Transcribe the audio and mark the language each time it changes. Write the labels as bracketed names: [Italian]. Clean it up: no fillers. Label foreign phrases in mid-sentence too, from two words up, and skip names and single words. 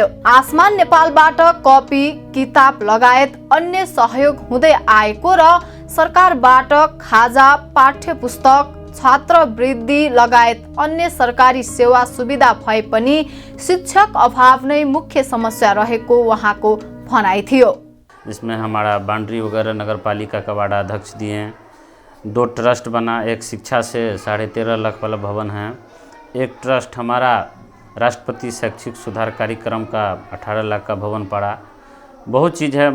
[Nepali] आसमान नेपालबाट कपी किताब लगायत अन्य सहयोग हुँदै आएको र सरकारबाट खाजा पाठ्य पुस्तक छात्रवृत्ति लगायत अन्य सरकारी सेवा सुविधा भए पनि शिक्षक अभाव नै मुख्य समस्या रहेको उहाँको भनाइ थियो। [Hindi] इसमें हमारा बाउंड्री वगैरह नगर पालिका का वार्ड अध्यक्ष दिए हैं, 2 ट्रस्ट बना, एक शिक्षा से 13.5 लाख वाला भवन है, एक ट्रस्ट हमारा राष्ट्रपति शैक्षिक सुधार कार्यक्रम का 18 लाख का भवन पड़ा। बहुत चीज़ है।